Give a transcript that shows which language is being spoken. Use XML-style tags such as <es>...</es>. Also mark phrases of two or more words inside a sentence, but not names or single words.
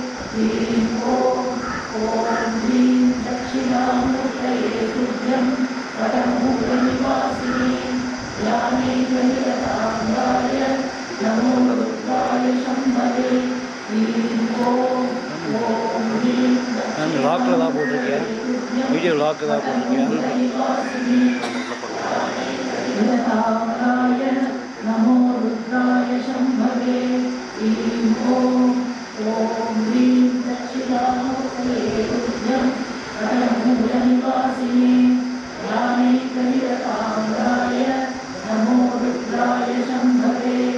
<sa>ॐ ह्रीं दक्षिणामूर्तये तुभ्यं वटमूलनिवासिने ध्यानेकनिरताम्राय नमो रुद्राय शम्भवे ॐ ह्रीं</sa> <ta>லாக்கில் தான் போட்டிருக்கியா வீடியோ லாக்கில் தான் போட்டிருக்கியா</ta> <sa>निरताम्राय नमो रुद्राय शम्भवे ॐ ह्रीं दक्षिणामूर्तये तुभ्यं वटमूलनिवासिने ध्यानेकनिरताम्राय नमो रुद्राय शम्भवे</sa>